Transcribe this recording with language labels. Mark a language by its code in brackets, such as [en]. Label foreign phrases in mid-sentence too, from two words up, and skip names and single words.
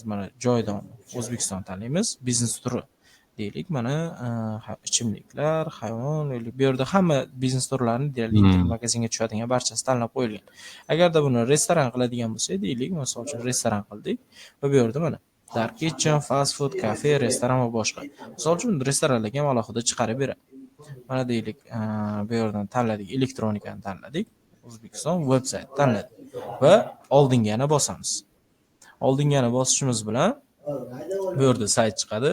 [uz] Mana joydan O'zbekiston tanlaymiz, biznes turi deylik, mana ichimliklar, hayvon, bu yerda hamma biznes turlarini deylik internet magazinga tushadigan barchasi tanlab qo'yilgan. Agarda buni restoran qiladigan bo'lsak, deylik, misol uchun restoran qildik va bu yerda mana [en] dark kitchen, fast food, [uz] kafe, restoran va boshqa. Misol uchun restoranlarga ham alohida chiqarib beradi. Mana deylik, bu yerdan tanladik, elektronikani tanladik, O'zbekiston veb-sayt tanladik va oldinga yana bosamiz. Oldinga yana bosishimiz bilan bu yerda sayt chiqadi.